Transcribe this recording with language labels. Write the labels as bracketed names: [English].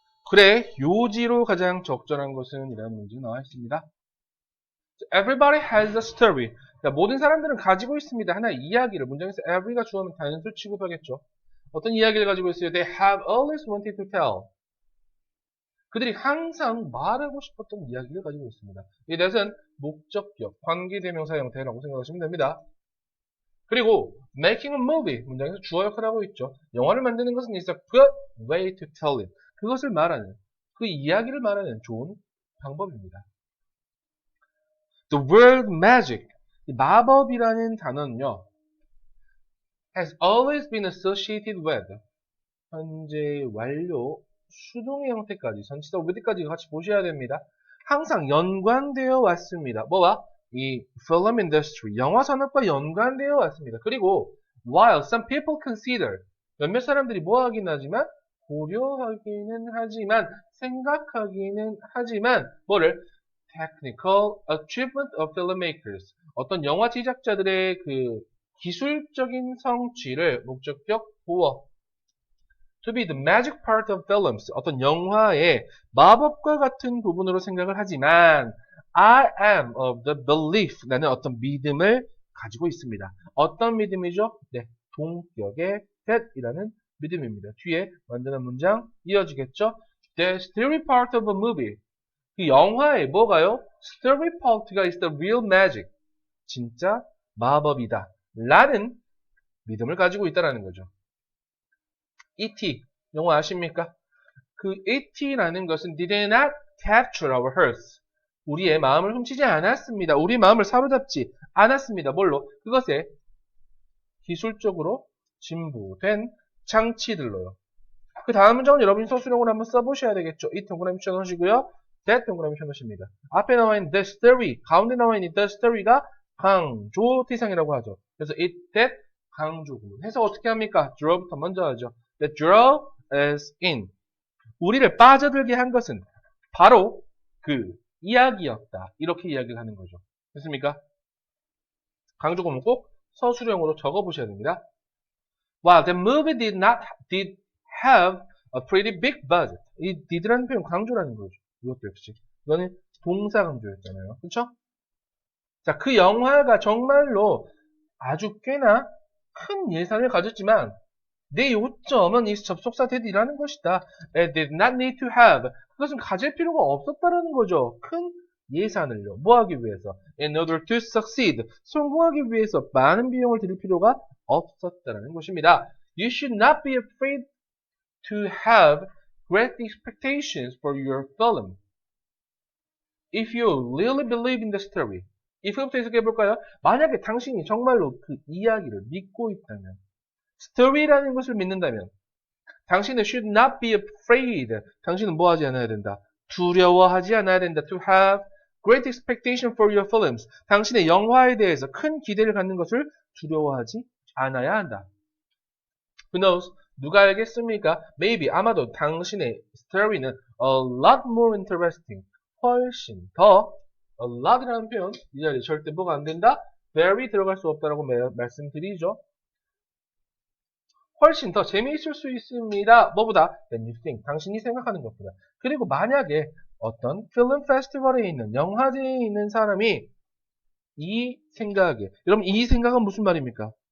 [Korean] 그래, 요지로 가장 적절한 것은 이라는 문제가 나와 있습니다. [English] Everybody has a story. [Korean] 자, 모든 사람들은 가지고 있습니다. 하나의 이야기를. 문장에서 every가 주어면 단수 취급하겠죠. 어떤 이야기를 가지고 있어요? [English] They have always wanted to tell. [Korean] 그들이 항상 말하고 싶었던 이야기를 가지고 있습니다. 이것은 목적격, 관계대명사 형태라고 생각하시면 됩니다. 그리고 making a movie 문장에서 주어 역할을 하고 있죠. 영화를 만드는 것은 [English] is a good way to tell it. [Korean] 그것을 말하는, 그 이야기를 말하는 좋은 방법입니다. [English] The word magic, [Korean] 마법이라는 단어는요, [English] has always been associated with, [Korean] 현재 완료, 수동의 형태까지, 전치사 with까지 같이 보셔야 됩니다. 항상 연관되어 왔습니다. 뭐와? 이 film industry, 영화 산업과 연관되어 왔습니다. 그리고 [English] while some people consider, [Korean] 몇몇 사람들이 뭐 하긴 하지만, 고려하기는 하지만, 생각하기는 하지만, 뭐를? [English] Technical achievement of filmmakers. [Korean] 어떤 영화 제작자들의 그 기술적인 성취를 목적격 보어. [English] To be the magic part of films. [Korean] 어떤 영화의 마법과 같은 부분으로 생각을 하지만 [English] I am of the belief. [Korean] 나는 어떤 믿음을 가지고 있습니다. 어떤 믿음이죠? 네, 동격의 that이라는 믿음입니다. 뒤에 완전한 문장 이어지겠죠? [English] The story part of a movie. [Korean] 그 영화의 뭐가요? [English] Story part가 is the real magic. [Korean] 진짜 마법이다. 라는 믿음을 가지고 있다라는 거죠. E.T. 영화 아십니까? 그 E.T.라는 것은 [English] did not capture our hearts. [Korean] 우리의 마음을 훔치지 않았습니다. 우리 마음을 사로잡지 않았습니다. 뭘로? 그것에 기술적으로 진보된 장치들로요. 그 다음 문장은 여러분이 서술형으로 한번 써보셔야 되겠죠. 이 동그라미 쳐놓으시고요. that 동그라미 쳐놓으십니다. 앞에 나와 있는 the story, 가운데 나와 있는 the story가 강조 대상이라고 하죠. 그래서 it, that, 강조 구문. 해석 어떻게 합니까? draw부터 먼저 하죠. [English] That draw is in. [Korean] 우리를 빠져들게 한 것은 바로 그 이야기였다. 이렇게 이야기를 하는 거죠. 됐습니까? 강조 구문 꼭 서술형으로 적어보셔야 됩니다. [English] While the movie did have a pretty big budget. [Korean] 이 did라는 표현 강조라는 거죠. 이것도 역시. 이거는 동사 강조였잖아요. 그쵸? 자, 그 영화가 정말로 아주 꽤나 큰 예산을 가졌지만 내 요점은 이 접속사 that이라는 것이다. [English] It did not need to have. [Korean] 그것은 가질 필요가 없었다라는 거죠. 큰 예산을요. 뭐 하기 위해서? [English] In order to succeed. [Korean] 성공하기 위해서 많은 비용을 들일 필요가 없었다라는 것입니다. [English] You should not be afraid to have great expectations for your film. If you really believe in the story. [Korean] if부터 해석해볼까요? 만약에 당신이 정말로 그 이야기를 믿고 있다면, story라는 것을 믿는다면, 당신은 [English] should not be afraid. [Korean] 당신은 뭐 하지 않아야 된다? 두려워하지 않아야 된다. [English] To have great expectation for your films. [Korean] 당신의 영화에 대해서 큰 기대를 갖는 것을 두려워하지 않아야 한다. [English] Who knows? [Korean] 누가 알겠습니까? [English] Maybe, [Korean] 아마도 당신의 스토리는 [English] a lot more interesting. [Korean] 훨씬 더, a lot이라는 표현, 이 자리에 절대 뭐가 안 된다? very 들어갈 수 없다라고 말씀드리죠. 훨씬 더 재미있을 수 있습니다. 뭐보다? [English] than you think. [Korean] 당신이 생각하는 것보다. 그리고 만약에 어떤 필름 페스티벌에 있는, 영화제에 있는 사람이 이 생각에, 여러분 이 생각은 무슨 말입니까?